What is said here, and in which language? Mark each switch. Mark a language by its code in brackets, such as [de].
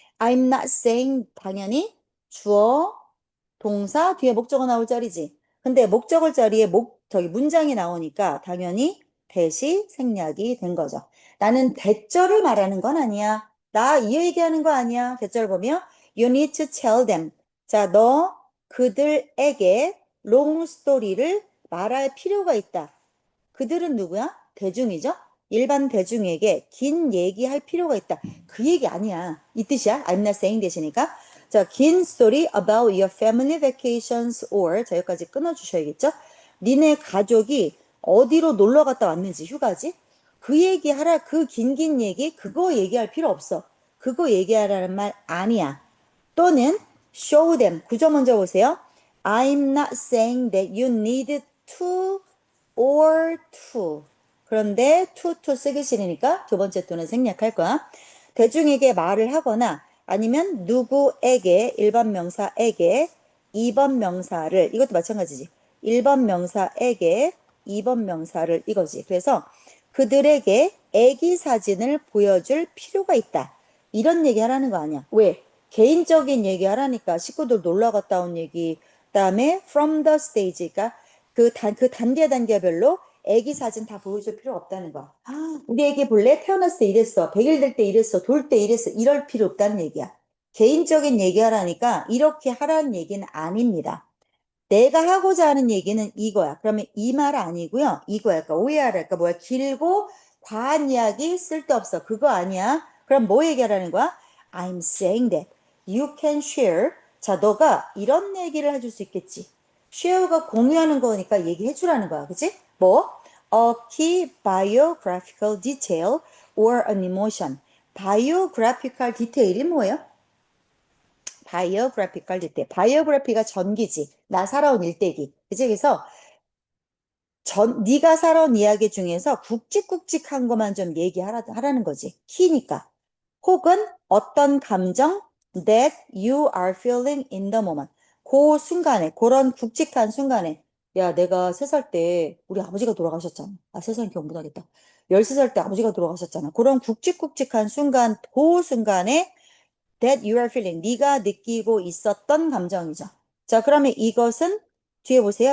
[en] I'm not saying [ko] 당연히 주어, 동사 뒤에 목적어 나올 자리지. 근데 목적어 자리에 저기 문장이 나오니까 당연히 대시 생략이 된 거죠. 나는 대절을 말하는 건 아니야. 나 이 얘기하는 거 아니야. 대절 보면 [en] you need to tell them. [ko] 자, 너 그들에게 [en] long story [ko] 를 말할 필요가 있다. 그들은 누구야? 대중이죠? 일반 대중에게 긴 얘기할 필요가 있다. 그 얘기 아니야. 이 뜻이야. [en] I'm not saying [ko] 대시니까. 자, 긴 [en] story about your family vacations or [ko] 자, 여기까지 끊어주셔야겠죠? 니네 가족이 어디로 놀러 갔다 왔는지 휴가지? 그 얘기 하라. 그 긴 얘기 그거 얘기할 필요 없어. 그거 얘기하라는 말 아니야. 또는 [en] show them. [ko] 구조 먼저 보세요. [en] I'm not saying that you need to or to. [ko] 그런데 to 쓰기 싫으니까 두 번째 to는 생략할 거야. 대중에게 말을 하거나 아니면 누구에게 1번 명사에게 2번 명사를 이것도 마찬가지지. 1번 명사에게 2번 명사를 이거지. 그래서 그들에게 애기 사진을 보여줄 필요가 있다. 이런 얘기 하라는 거 아니야. 왜? 개인적인 얘기 하라니까 식구들 놀러 갔다 온 얘기 그다음에 [en] from the stage [ko] 가 그 단계별로 애기 사진 다 보여줄 필요 없다는 거. 아, 우리 애기 볼래? 태어났을 때 이랬어. 100일 될 때 이랬어. 돌 때 이랬어. 이럴 필요 없다는 얘기야. 개인적인 얘기 하라니까 이렇게 하라는 얘기는 아닙니다. 내가 하고자 하는 얘기는 이거야. 그러면 이 말 아니고요. 이거야. 그러니까 오해하랄까 뭐야. 길고 과한 이야기 쓸데없어. 그거 아니야. 그럼 뭐 얘기하라는 거야? [en] I'm saying that you can share. [ko] 자, 너가 이런 얘기를 해줄 수 있겠지. share가 공유하는 거니까 얘기해 주라는 거야. 그치? 뭐? [en] A key biographical detail or an emotion. [ko] biographical detail이 뭐예요? 바이오그래피컬 디테일. 바이오그래피가 전기지. 나 살아온 일대기. 그치? 그래서 네가 살아온 이야기 중에서 굵직굵직한 것만 좀 얘기하라는 거지. 키니까. 혹은 어떤 감정 [en] that you are feeling in the moment. [ko] 그 순간에, 그런 굵직한 순간에 야, 내가 3살 때 우리 아버지가 돌아가셨잖아. 아, 3살 기억 못하겠다. 13살 때 아버지가 돌아가셨잖아. 그런 굵직굵직한 순간, 그 순간에 [en] that you are feeling. [ko] 네가 느끼고 있었던 감정이죠. 자, 그러면 이것은 뒤에 보세요.